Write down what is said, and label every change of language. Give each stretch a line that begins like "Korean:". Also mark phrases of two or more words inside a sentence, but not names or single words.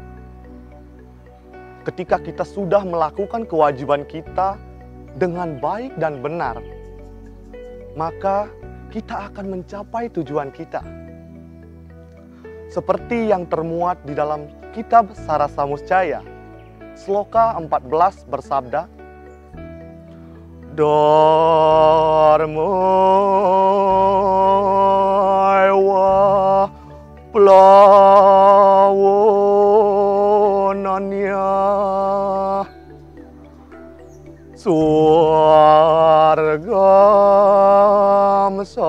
Indonesian: Ketika kita sudah melakukan kewajiban kita dengan baik dan benar, maka kita akan mencapai tujuan kita. Seperti yang termuat di dalam kitab Sarasa Muscaya, Sloka 14 bersabda,
Kawi: Dharma wa plawonanya Swargam